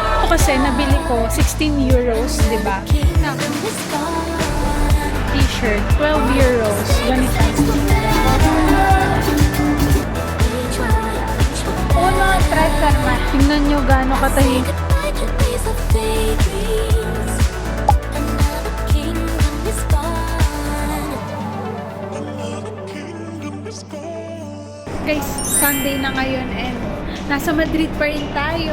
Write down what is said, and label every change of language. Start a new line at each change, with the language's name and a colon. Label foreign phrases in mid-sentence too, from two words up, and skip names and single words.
Filipino: kasi nabili ko 16 euros, di ba? T-shirt, 12 euros. Ganito.
Spanish: Uno, tres, arma.
Filipino: Tingnan nyo gaano katahimik. Guys, Sunday na ngayon and nasa Madrid pa rin tayo.